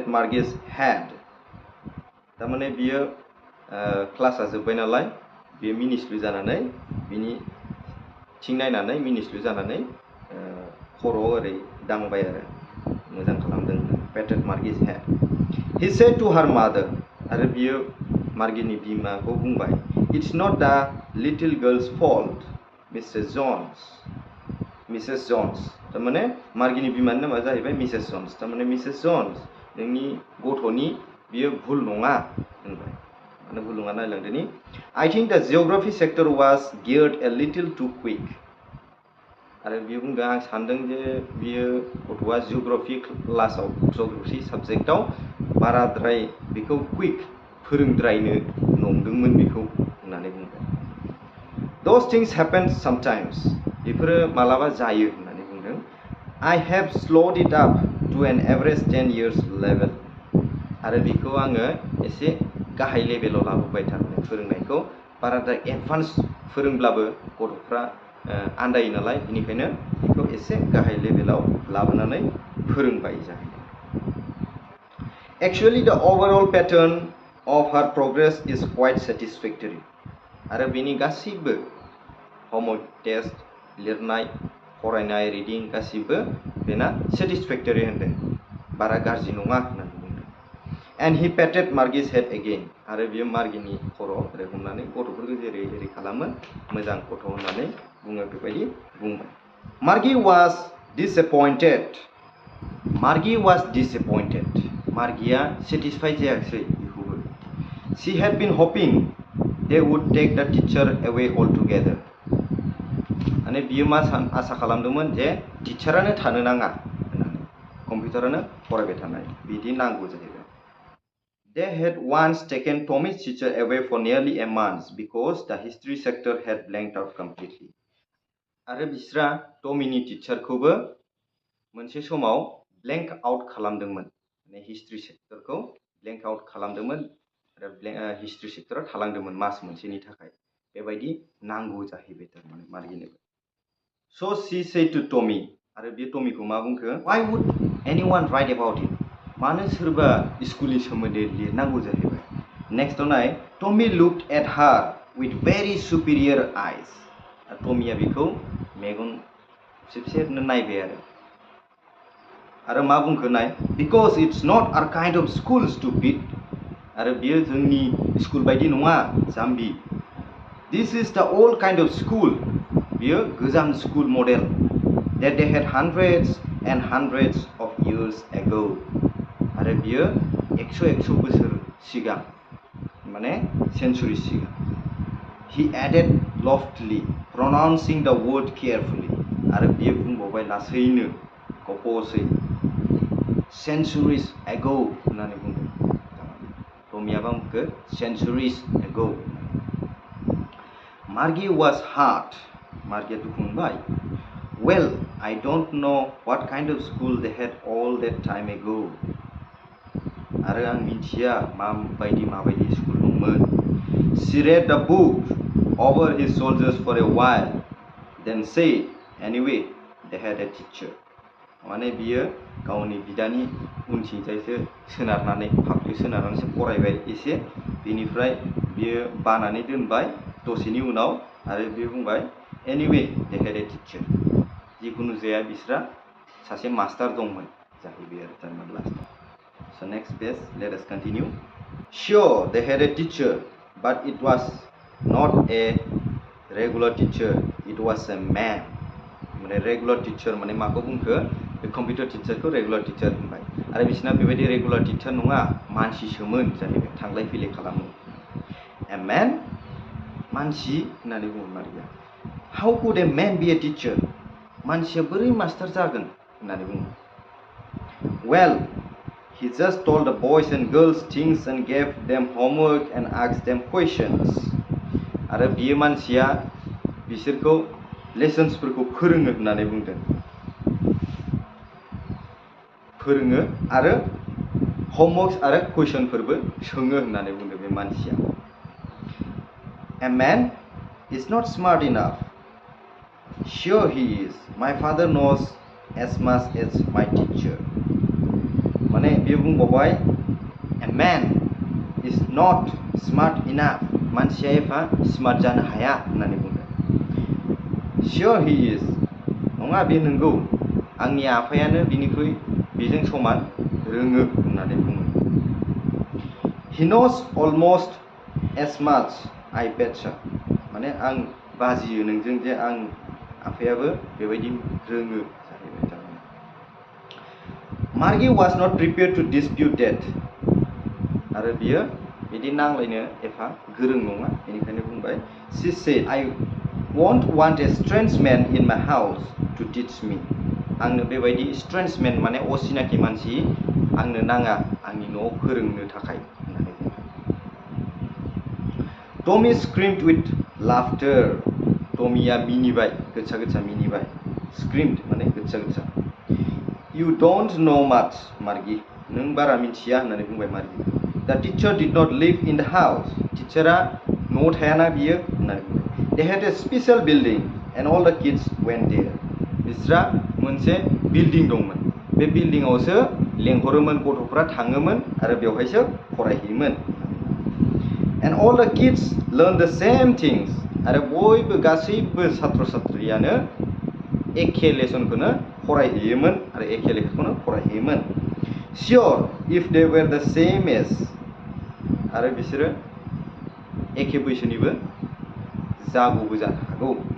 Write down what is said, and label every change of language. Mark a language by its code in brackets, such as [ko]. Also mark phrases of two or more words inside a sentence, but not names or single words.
[en] Margie's head [brx] तारमाने बियो क्लासा जोब्बाय नालाय बियो मिनिस्लु जानानै बिनि थिं नायनानै मिनिस्लु जानानै खर'आव ओरै दांबाय आरो मोजां खालामदों [en] patted Margie's head he said to her mother [brx] आरो बियो मार्गिनि बिमाखौ बुंबाय [en] it's not the little girl's fault Mrs. [brx] Jones तारमाने मार्गिनि बिमानि नामा जाहैबाय Mrs. Jones तारमाने Mrs. Jones नोंनि गथ'नि बियो भुल नङा होनबाय माने भुल नङा नायलांदोनि [en] I think the geography sector was geared a little too quick [brx] आरो बियो बुंदों आं सानदों जे बियो गथ'आ जिअग्राफि क्लासाव जिअग्राफि साबजेक्टआव बाराद्राय बेखौ क्विक फोरोंद्रायनो नंदोंमोन बेखौ होननानै बुंबाय [en] those things happen sometimes [brx] बेफोरो मालाबा जायो होननानै बुंदों [en] I have slowed it up to an average [brx] 10 [en] years level [brx] आरो बेखौ आङो एसे गाहाय लेभेलाव लाबोबाय थारमाने फोरोंनायखौ बाराद्राय एडभान्स फोरोंब्लाबो गथ'फ्रा आन्दायो नालाय बेनिखायनो बेखौ एसे गाहाय लेभेलाव लाबोनानै फोरोंबाय जाहैदों [en] Actually the overall pattern of her progress is quite satisfactory [brx] आरो बेनि गासिबो [en] homework test [brx] लिरनाय फरायनाय reading गासिबो बेना satisfactory होनदों बारा गाज्रि नङा होननानै बुंदों [en] and he patted Margie's head again [brx] आरो बियो मार्गिनि खर' ओरै हमनानै गथ'फोरखौ जेरै जेरै खालामो मोजां गथ' होननानै बुङो बेबायदि बुंबाय [en] Margie was disappointed [brx] मार्गिया satisfied जायाखै बेखौबो [en] she had been hoping they would take the teacher away altogether [brx] माने बियो मा आसा खालामदोंमोन जे टिचारानो थानो नाङा होननानै कम्पिउटारानो फरायबाय थानाय बिदि नांगौ जाहैबाय [en] They had once taken Tommy's teacher away for nearly a month because the history sector had blanked out completely. [brx] आरो बिस्रा टमीनि टिचारखौबो मोनसे समाव ब्लेंक आउट खालामदोंमोन माने हिस्ट्री सेक्टरखौ ब्लेंक आउट खालामदोंमोन आरो हिस्ट्री सेक्टरा थालांदोंमोन मास मोनसेनि थाखाय बेबायदि नांगौ जाहैबाय थारमाने मार्गिनोबो [en] So she said to Tommy [brx] आरो बे टमीखौ मा बुंखो [en] Why would anyone write about it? [brx] मानो सोरबा स्कुलनि सोमोन्दै लिरनांगौ जाहैबाय नेक्स्टआव नाय [en] Tommy looked at her with very superior eyes [brx] टमीया बेखौ मेगन सेबसेबनो नायबाय आरो मा बुंखो नाय [en] Because it's not our kind of school stupid [brx] आरो बियो जोंनि स्कुल बायदि नङा जाम्बि [en] This is the old kind of school [brx] बियो गोजाम स्कुल मडेल [en] that they had hundreds and hundreds of years ago [brx] आरो बियो 100 बोसोर सिगां माने सेन्चुरि सिगां [en] He added loftily pronouncing the word carefully [brx] आरो बियो बुंबावबाय लासैनो गपसै [en] centuries ago [brx] होननानै बुंदों टमीया बुंखो [en] centuries ago Margie was hurt [brx] मार्गिया दुखु मोनबाय [en] Well, I don't know what kind of school they had all that time ago. [brx] आरो आं मिथिया माबायदि स्कुल दंमोन. [en] She read the book over his shoulders for a while, then said, anyway, they had a teacher. [brx] माने बियो गावनि बिदानि उनथिंजायसो सोनारनानै फाफ्लियाव सोनारनानैसो फरायबाय एसे बेनिफ्राय बियो बानानै दोनबाय दसेनि उनाव आरो बियो बुंबाय [en] anyway, they had a teacher. [brx] जिखुनु जाया बिस्रा सासे मास्टार दंमोन जाहैबाय आरो थारमाने लास्टआव [en] So next page, let us continue. Sure, they had a teacher, but it was not a regular teacher. It was a man. [brx] माने [en] regular teacher [brx] माने माखौ बुंखो बे कम्पिउटार टिचारखौ रेगुलार टिचार होनबाय आरो बिसना बेबायदि रेगुलार टिचार नङा मानसिसोमोन जाहैबाय थांलाय फैलाय खालामो [en] A man [brx] मानसि होननानै बुङो मारिया [en] How could a man be a teacher? [brx] मानसिया बोरै मास्टार जागोन होननानै बुङो [en] Well, he just told the boys and girls things and gave them homework and asked them questions. [brx] आरो बियो मानसिया बिसोरखौ लेसन्सफोरखौ फोरोङो होननानै बुंदों फोरोङो आरो homeworks आरो कुइसनफोरबो सोङो होननानै बुंदों बे मानसिया. [en] A man is not smart enough. Sure he is. My father knows as much as my teacher. [brx] माने बियो बुंबावबाय [en] a man is not smart enough. [brx] मानसिया एफा स्मार्ट जानो हाया होननानै बुंदों. [en] Sure he is. [brx] नङा बे नंगौ. आंनि आफायानो बिनिख्रुइ बेजों समान रोङो होननानै बुङो. [en] He knows almost as much. I betcha. [brx] माने आं बाजियो नोंजों जे आं आफायाबो बेबायदि रोङो जाहैबाय थारमाने. [en] Margie was not prepared to dispute that. [brx] आरो बियो बिदि नांलायनो एफा गोरों नङा बेनिखायनो बुंबाय. [en] She said, I won't want a strange man in my house to teach me. [brx] आंनो बेबायदि [en] strange man [brx] माने असिनाखि मानसि आंनो नाङा आंनि न'आव फोरोंनो थाखाय होननानै बुंबाय. [en] Tommy screamed with laughter. [brx] Tommyया मिनिबाय गोसा गोसा मिनिबाय. Screamed माने गोसा गोसा. [en] You don't know much, Margie. [brx] नों बारा मिथिया होननानै बुंबाय मार्गी. [en] The teacher did not live in the house. [brx] टिचारा न'आव थायाना बियो होननानै बुंबाय. [en] They had a special building and all the kids went there. [brx] बिस्रा मोनसे बिल्डिं दंमोन. बे बिल्डिंआवसो लेंहरोमोन गथ'फ्रा थाङोमोन आरो बेवहायसो फरायहैयोमोन. [en] And all the kids learned the same things. [brx] आरो बयबो गासैबो छात्र छात्रियानो एखे लेसनखौनो फरायहैयोमोन आरो एखे लेखाखौनो फरायहैयोमोन. [en] Sure, if they were the same as. [brx] आरो बिसोरो एखे बैसोनिबो जागौबो जानो हागौ.